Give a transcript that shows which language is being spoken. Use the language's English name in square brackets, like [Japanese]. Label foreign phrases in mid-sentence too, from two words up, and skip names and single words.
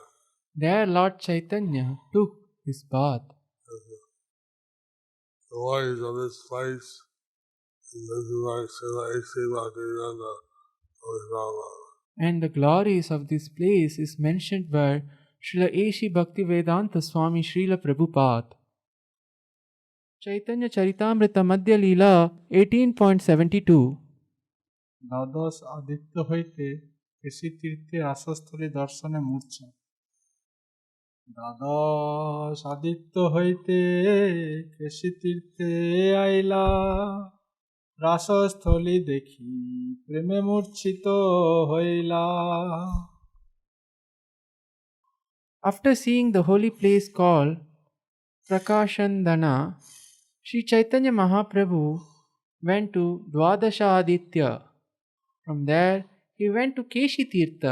[English] There Lord Chaitanya took his bath. The glories of this place is mentioned by Srila A.C. Bhaktivedanta Swami. And the glories of this place is mentioned by Srila A.C. Bhaktivedanta Swami Srila Prabhupada. Chaitanya Charitamrita Madhya Leela 18.72. [Bangla] দ্বাদশ আদিত্য হইতে কেশী তীর্থে আশাস্থলী দর্শনে মূর্ছা। দ্বাদশ আদিত্য হইতে কেশী তীর্থে আইলা, রাসস্থলী দেখি প্রেমে মূর্ছিত হইলা। [English] After seeing the holy place called Prakashandana, Sri Chaitanya Mahaprabhu went to Dwadasha Aditya. From there, he went to Keshi Tirtha.